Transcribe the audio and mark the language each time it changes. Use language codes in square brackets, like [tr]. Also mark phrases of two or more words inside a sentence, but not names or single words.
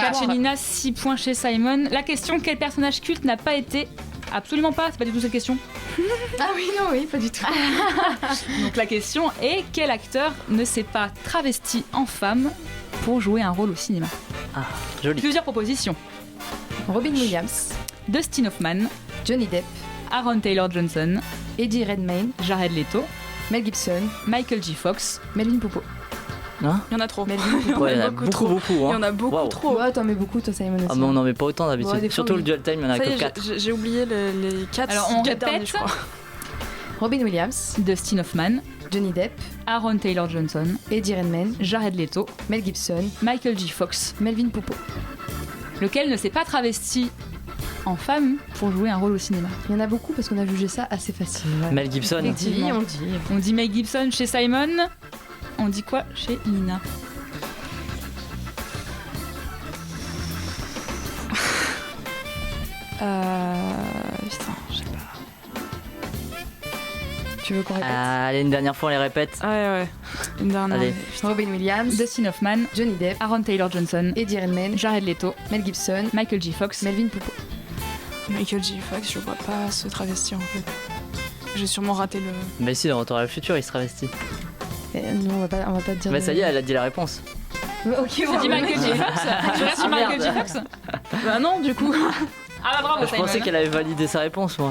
[fr] 4 chez Nina, 6 points chez Simon. La question, quel personnage culte n'a pas été Absolument pas, c'est pas du tout cette question. Ah oui, non, oui, pas du tout. Donc la question est, quel acteur ne s'est pas travesti en femme pour jouer un rôle au cinéma? Ah, joli. Plusieurs propositions. Robin Williams, Dustin Hoffman, Johnny Depp, Aaron Taylor Johnson, Eddie Redmayne, Jared Leto, Mel Gibson, Michael J. Fox, Melvin Poupeau. Hein? Il y en a trop. Ouais, il y en a beaucoup. Il y en a beaucoup trop. Ouais, t'en mets beaucoup, toi, Simon aussi. Ah, mais on n'en met pas autant d'habitude. Ouais, Surtout le [en] dual time, [fr] il y en a Ça y que est, 4. j'ai oublié les 4. Alors on répète, je crois. Robin Williams, Dustin Hoffman, Johnny Depp, Aaron Taylor Johnson, Eddie Redmayne, Jared Leto, Mel Gibson, Michael J. Fox, Melvin Poupeau. Lequel ne s'est pas travesti en femme pour jouer un rôle au cinéma? Il y en a beaucoup parce qu'on a jugé ça assez facile. Ouais. Mel Gibson. Effectivement. On dit Mel Gibson chez Simon. On dit quoi chez Nina? Putain, je sais pas. Tu veux qu'on répète? Allez, une dernière fois, on les répète. Ouais. Une dernière. Allez. Robin Williams, Dustin Hoffman, Johnny Depp, Aaron Taylor Johnson, Eddie Redmayne, Jared Leto, Mel Gibson, Michael J. Fox, Melvin Poupeau. Michael J. Fox, je vois pas se travestir en fait. J'ai sûrement raté le. Mais si, dans Retour à le futur, il se travestit. Non, on va pas dire. Mais ça y est, elle a dit la réponse. Ok, tu dis Michael J. Fox? Tu restes sur Michael J. Fox? Bah non, du coup. Ah bah bravo, Je pensais qu'elle avait validé sa réponse, moi.